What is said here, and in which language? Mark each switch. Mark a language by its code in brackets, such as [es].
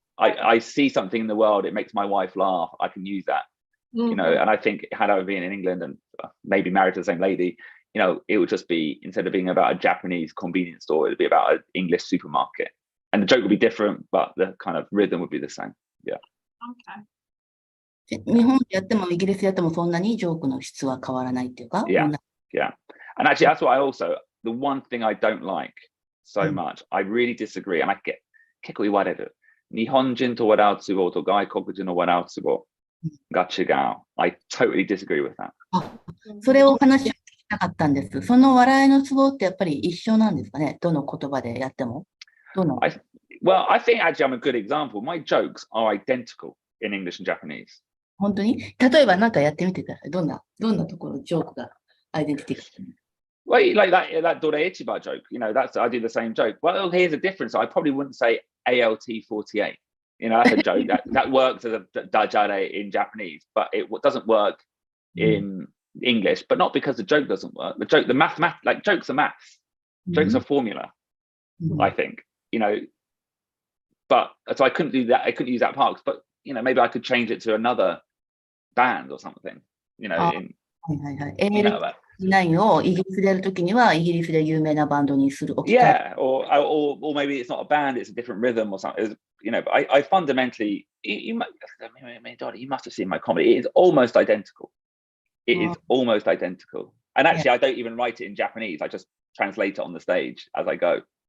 [en] I see something in the world, it makes my wife laugh. I can use that, you know. And I think had I been in England and maybe married to the same lady, you know, it would just be, instead of being about a Japanese convenience store, it'd be about an English supermarket. And the joke would be different, but the kind of rhythm would be the same. Yeah. Okay. [ja] 日本でやってもイギリスでやってもそんなにジョークの質は変わらないっていうか [en] Yeah. And actually, that's what the one thing I don't like so much, I really disagree, and I get [ja] 結構言われる。日本人と笑うツボと外国人の笑うツボが違う。 [en] I totally disagree with that. [ja] それを話を聞きたかったんです。その笑いのツボってやっぱり一緒なんですかね、どの言葉でやっても。 [en] Well, I think actually I'm a good example. My jokes are identical in English and Japanese. [ja] 本当に例えば何かやってみてください。どんなところジョークがアイデンティティが。 [en] Well, like that Dore Ichiba joke, you know, I do the same joke. Well, here's a difference. I probably wouldn't say ALT48. You know, that's a joke that works as a dajare in Japanese, but it doesn't work in English. But not because the joke doesn't work. The math, like jokes are maths. Jokes are formula. I think, you know. But so I couldn't do that. I couldn't use that part. But you know, maybe I could change it to another band or something. You know, [ja] ALT9 をイギリスでやるときにはイギリスで有名なバンドにする。 [en] Yeah, or maybe it's not a band; it's a different rhythm or something. You know, but I fundamentally, you must have seen my comedy. It is almost identical. It is almost identical. And actually, I don't even write it in Japanese. I just translate it on the stage as I go.